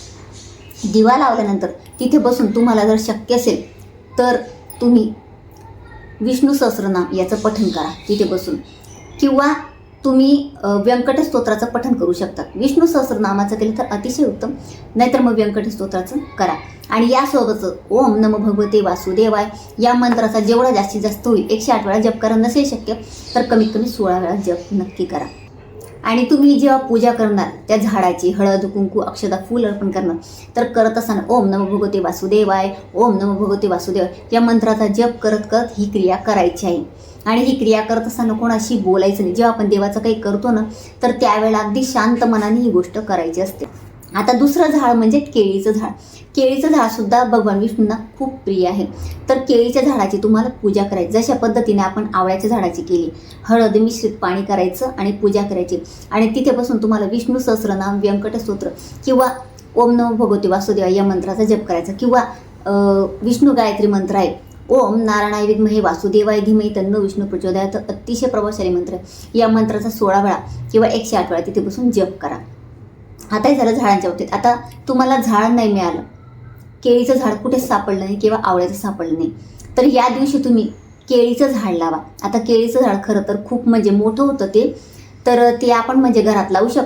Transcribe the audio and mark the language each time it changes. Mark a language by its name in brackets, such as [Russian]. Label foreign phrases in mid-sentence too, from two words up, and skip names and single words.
[Marathi] दिवा लावल्यानंतर तिथे बसून तुम्हाला जर शक्य असेल तर तुम्ही विष्णू सहस्त्रनाम याचं पठण करा तिथे बसून, किंवा तुम्ही व्यंकटेश स्तोत्राचं पठण करू शकता. विष्णू सहस्त्रनामाचं केलं तर अतिशय उत्तम, नाहीतर मग व्यंकटेश स्तोत्राचं करा. आणि यासोबतच [Sanskrit] ओम नमो भगवते वासुदेवाय [Marathi] या मंत्राचा जेवढा जास्तीत जास्त होईल 108 वेळा जप करा. नसेल शक्य तर कमीत कमी 16 वेळा जप नक्की करा. आणि तुम्ही जेव्हा पूजा करणार त्या झाडाची हळद, कुंकू, अक्षता, फूल अर्पण करणार तर करत असताना [Sanskrit] ओम नमो भगवते वासुदेवाय, ओम नमो भगवते वासुदेवाय [Marathi] या मंत्राचा जप करत करत ही क्रिया करायची आहे. आणि ही क्रिया करत असताना कोणाशी बोलायचं नाही. जेव्हा आपण देवाचं काही करतो ना तर त्यावेळेला अगदी शांत मनाने ही गोष्ट करायची असते. आता दुसरं झाड म्हणजे केळीचं झाड. केळीचं झाडसुद्धा भगवान विष्णूंना खूप प्रिय आहे. तर केळीच्या झाडाची तुम्हाला पूजा करायची. जशा पद्धतीने आपण आवळ्याच्या झाडाची केली, हळद मिश्रित पाणी करायचं आणि पूजा करायची. आणि तिथे बसून तुम्हाला विष्णू सहस्त्रनाम, व्यंकट स्तोत्र किंवा [Sanskrit] ओम नमो भगवते वासुदेवाय [Marathi] या मंत्राचा जप करायचा, किंवा विष्णू गायत्री मंत्र आहे, [Sanskrit] ओम नारायणाय विद्महे वासुदेवाय धीमहि तन्नो विष्णू प्रचोदयात, [Marathi] अतिशय प्रभावशाली मंत्र. या मंत्राचा 16 वेळा किंवा 108 वेळा तिथे बसून जप करा. आता हे झालं झाडांच्या बाबतीत. आता तुम्हाला झाड नाही मिळालं, केळीचं झाड कुठेच सापडलं नाही किंवा आवळ्याचं सापडलं नाही, तर या दिवशी तुम्ही केळीचं झाड लावा. आता केळीचं झाड खरं तर खूप म्हणजे मोठं होतं ते, तर ते आपण म्हणजे घरात लावू शकत नाही.